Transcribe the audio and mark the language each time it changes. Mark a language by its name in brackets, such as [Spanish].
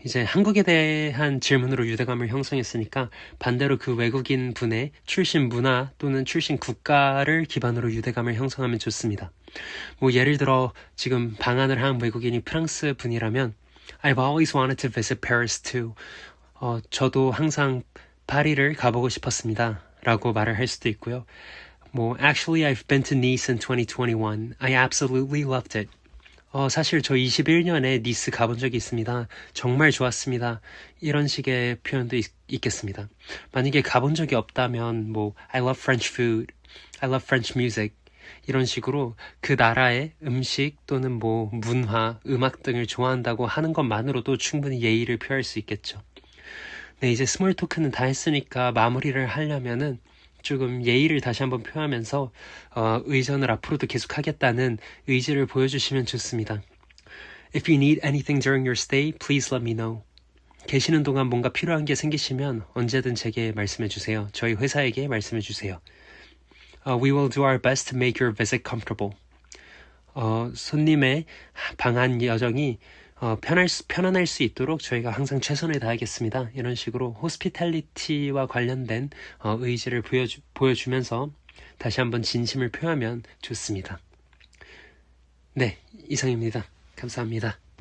[Korean] 이제 한국에 대한 질문으로 유대감을 형성했으니까 반대로 그 외국인 분의 출신 문화 또는 출신 국가를 기반으로 유대감을 형성하면 좋습니다. 예를 들어 지금 방한을 한 외국인이 프랑스 분이라면 [English] I've always wanted to visit Paris too. [Korean] 저도 항상 파리를 가보고 싶었습니다. 라고 말을 할 수도 있고요. [English] Actually I've been to Nice in 2021. I absolutely loved it. [Korean] 사실 저 21년에 니스 가본 적이 있습니다. 정말 좋았습니다. 이런 식의 표현도 있겠습니다. 만약에 가본 적이 없다면 [English] I love French food, I love French music [Korean] 이런 식으로 그 나라의 음식 또는 문화, 음악 등을 좋아한다고 하는 것만으로도 충분히 예의를 표할 수 있겠죠. 네, 이제 스몰 토크는 다 했으니까 마무리를 하려면은 조금 예의를 다시 한번 표하면서 의전을 앞으로도 계속하겠다는 의지를 보여주시면 좋습니다. [English] If you need anything during your stay, please let me know. [Korean] 계시는 동안 뭔가 필요한 게 생기시면 언제든 제게 말씀해 주세요. 저희 회사에게 말씀해 주세요. [English] We will do our best to make your visit comfortable. [Korean] 손님의 방한 여정이 편안할 수 있도록 저희가 항상 최선을 다하겠습니다. 이런 식으로 호스피탈리티와 관련된 의지를 보여주면서 다시 한번 진심을 표하면 좋습니다. 네, 이상입니다. 감사합니다.